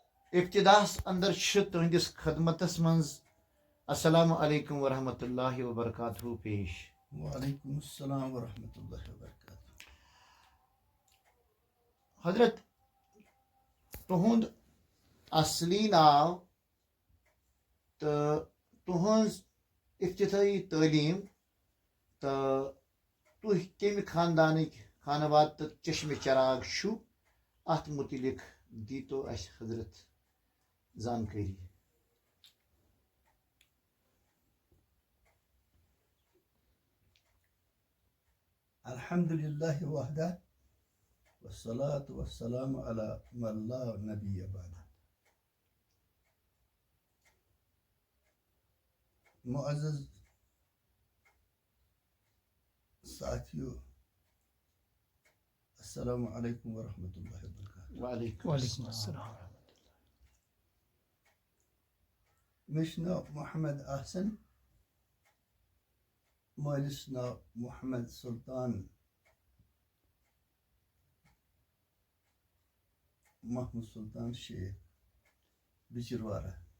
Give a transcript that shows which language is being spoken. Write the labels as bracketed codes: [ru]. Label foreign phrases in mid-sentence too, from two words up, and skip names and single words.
[ks] ابتداس اندر تہندس خدمتس منز [ar] السلام علیکم ورحمۃ اللہ وبرکاتہ [ks] پیش. [ar] وعلیکم السلام ورحمۃ اللہ وبرکاتہ. [ks] حضرت تہند اصلی ناو تو تہذ افتتاحی تعلیم تو تھی کمہ خاندانک خانواد تو چشم چراغ چھو ات متعلق دیتو اس حضرت زانکاری. [ar] الحمد للہ وحدہ والصلاة والسلام علی من لا نبی بعد. [ur] معزز ساتھیو، [ar] السلام علیکم ورحمۃ اللہ وبرکاتہ. وعلیکم السلام. [ks] مےٚ چھُ ناو محمد احسن، مٲلِس ناو محمد سلطان محمود سلطان شیخ بچروارہ.